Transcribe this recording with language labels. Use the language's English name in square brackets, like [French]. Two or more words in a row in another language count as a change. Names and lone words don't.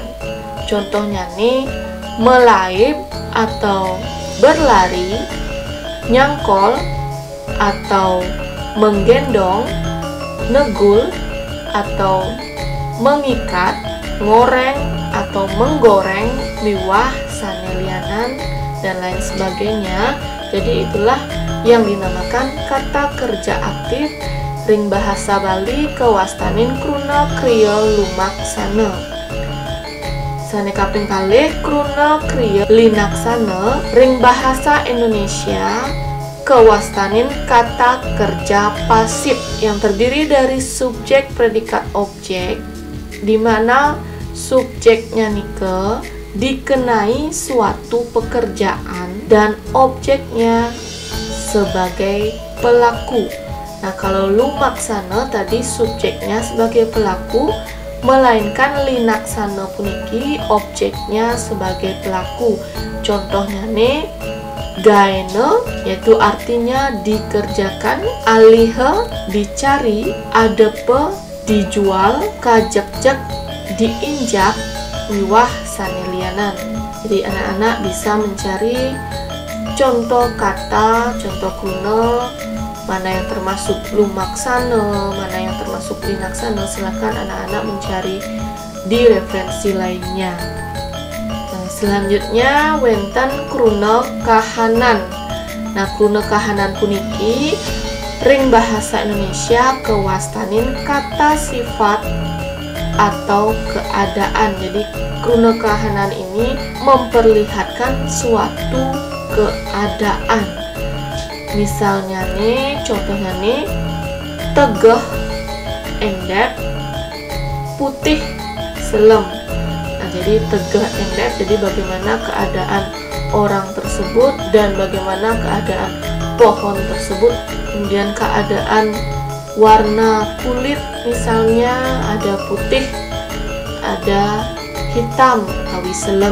[Indonesian] Contohnya nih, melaib atau berlari, nyangkol atau menggendong, negul atau mengikat, ngoreng atau menggoreng, [Balinese] miwah sanelianan, [Indonesian] dan lain sebagainya. Jadi itulah yang dinamakan kata kerja aktif [Balinese] ring bahasa Bali kewastanin kruna kriya lumaksana. Sane kaping kalih kruna kriya linaksana ring bahasa Indonesia kewastanin [Indonesian] kata kerja pasif yang terdiri dari subjek, predikat, objek, di mana subjeknya nike dikenai suatu pekerjaan dan objeknya sebagai pelaku. Nah, kalau lumaksana tadi subjeknya sebagai pelaku, melainkan [Balinese] linaksana puniki [Indonesian] objeknya sebagai pelaku. Contohnya nih, gaene yaitu artinya dikerjakan, alihe dicari, adepe dijual, [Balinese] kajek-jek diinjak, miwah sanelianan. [Indonesian] Jadi anak-anak bisa mencari contoh kata, contoh kuna, mana yang termasuk lumaksana, mana yang termasuk linaksana. Silakan anak-anak mencari di referensi lainnya. [Balinese] Nah, selanjutnya wenten kruna kahanan. Nah, kruna kahanan puniki ring bahasa Indonesia kewastanin [Indonesian] kata sifat atau keadaan. Jadi [Balinese] kruna kahanan [Indonesian] ini memperlihatkan suatu keadaan. Misalnya nih, contohnya nih, [Balinese] tegeh endep, putih selem. [Indonesian] Nah, jadi [Balinese] tegeh endep, [Indonesian] jadi bagaimana keadaan orang tersebut dan bagaimana keadaan pohon tersebut. Kemudian keadaan warna kulit, misalnya ada putih, ada hitam, [Balinese] tawi selem.